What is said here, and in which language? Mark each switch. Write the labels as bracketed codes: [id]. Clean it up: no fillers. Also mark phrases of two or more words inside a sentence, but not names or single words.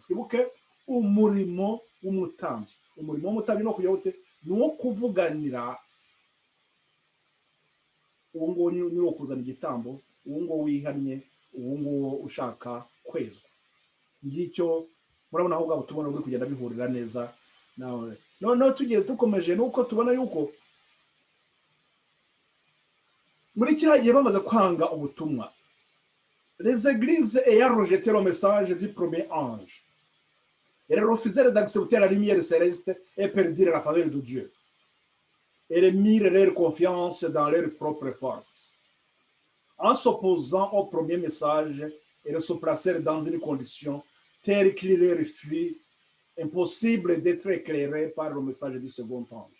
[rw] Twibuke umurimo w'umutambyi. Umurimo w'umutambyi no kujya ute ni uwo kuvuganira uwo nguwo ni wo kuzana igitambo, uwo nguwo wihannye, uwo nguwo ushaka kwezwa. Ngicyo murabona aho ubwabo tubona buri kugenda bihurira neza nawe. Noneho tugiye dukomeje nuko tubona yuko muri kiriya gihe bamaze kwanga ubutumwa, [fr] les églises ayant rejeté le message du premier ange, elles refusèrent d'accepter la lumière céleste et perdirent la faveur de Dieu. Elles mirent leur confiance dans leur propre force. En s'opposant au premier message, elles se placèrent dans une condition telle qu'il leur fut impossible d'être éclairés par le message du second ange.